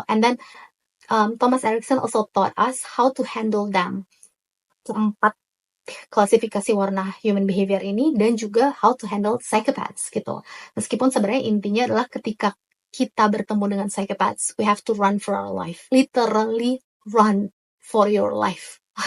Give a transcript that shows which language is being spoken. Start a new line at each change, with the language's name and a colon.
English: And then Thomas Erikson also taught us how to handle them.
Indonesian: Keempat klasifikasi warna human behavior ini dan juga
English: how to handle psychopaths
Indonesian: gitu. Meskipun sebenarnya intinya adalah ketika kita bertemu dengan psychopaths,
English: we have to run for our life. Literally run for your life.